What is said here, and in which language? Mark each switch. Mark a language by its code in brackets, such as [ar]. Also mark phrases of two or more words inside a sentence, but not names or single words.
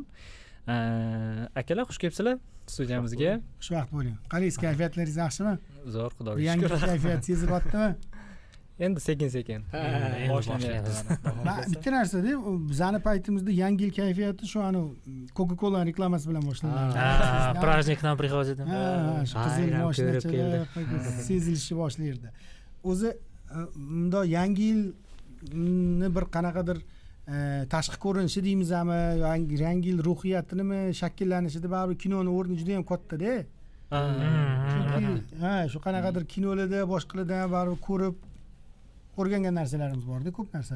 [uz] Akalar, xush kelibsizlar studiyamizga. Xushvaqt bo'ling. Qalaysiz, kayfiyatlaringiz yaxshimi? Zo'r, xudoga Yangi shukr. kayfiyat sezilyaptimi? Endi sekin boshlanyapti. Bitta narsa-da, bizani paytimizda yangi yil kayfiyati shu ana Coca-Cola reklamasi bilan boshlangan. [ru] Праздник нам приходит. [uz] Shu qizil mashinachilar sezilishi boshlaydi. O'zi bunda yangi yilni bir qanaqadir tashqi ko'rinishi deymizmi, yangi yil ruhiyatinimi shakllanishida baribir kinoning o'rni juda ham katta-da. Chunki shu qanaqadir kinolarda, boshqalarda baribir ko'rib o'rgangan narsalarimiz bor-da, ko'p narsalar.